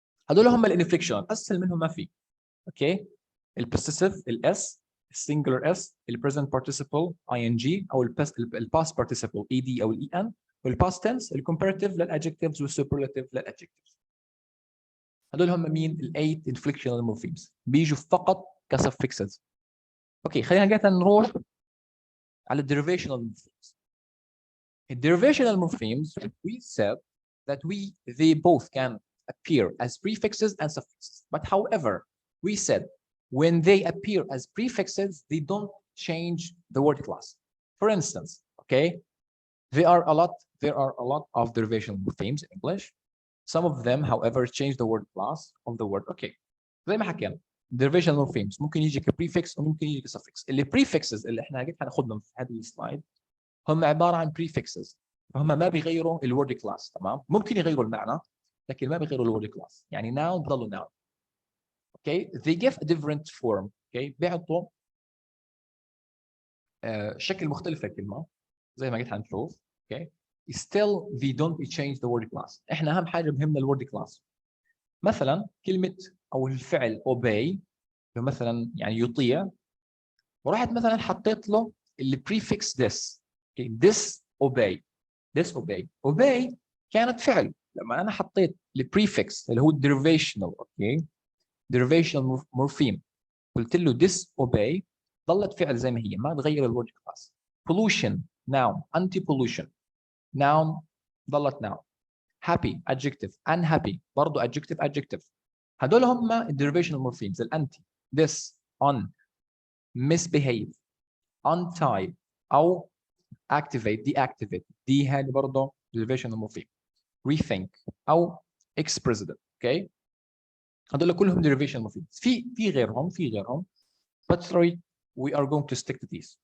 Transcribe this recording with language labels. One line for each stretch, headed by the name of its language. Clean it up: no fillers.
Arabic: هذول هم الانفليكشن, اسهل منهم ما في. اوكي, البوسيسيف الاس, السنجلر اس, البريزنت بارتيسيبل اي ان جي او الباست بارتيسيبل اي دي او الاي ان, والباست تنس الكومباريتيف للادجكتيفز والسوبرلاتيف للادجكتيفز. هذول هم مين؟ الايت انفليكشنال مورفيمز, بيجوا فقط كسفكسز. اوكي, خلينا نروح على الديريفيشنال مورفيمز.
English: الديريفيشنال morphemes we said that they both can appear as prefixes and suffixes, but however we said when they appear as prefixes they don't change the word class. For instance, okay, there are a lot of derivational morphemes in English. Some of them however change the word class of the word.
Arabic: Okay, زي ما حكينا derivational morphemes ممكن يجي كبريفكس وممكن يجي كسفكس. اللي prefixes اللي احنا هناخدهم في هذه السلايد هم عباره عن prefixes، فهم ما بيغيروا الورد كلاس. تمام، ممكن يغيروا المعنى لكن ما بيغيروا الورد كلاس.
English: يعني noun ضلوا noun. Okay, they give a different form.
Arabic: Okay, بيعطوا شكل مختلف للكلمه زي ما قلت هنشوف.
English: Okay, still they don't change the word class.
Arabic: احنا اهم حاجه بهمنا الورد كلاس. مثلا كلمه او الفعل obey مثلا يعني يطيع، ورحت مثلا حطيت له اللي prefix this.
English: Okay, this obey.
Arabic: this obey كانت فعل. لما انا حطيت البريفكس اللي هو derivational اوكي derivational morpheme قلت له this obey ظلت فعل زي ما هي، ما تغير الورد كلاس.
English: pollution noun anti pollution noun ظلت noun. happy adjective unhappy برضه adjective. هذول هم derivational morphemes. الانتي this on misbehave untie او activate deactivate دي هذه برضه derivational morpheme. rethink او ex president.
Arabic: اوكي هذول كلهم derivation morphemes.
English: في غيرهم but sorry we are going to stick to these.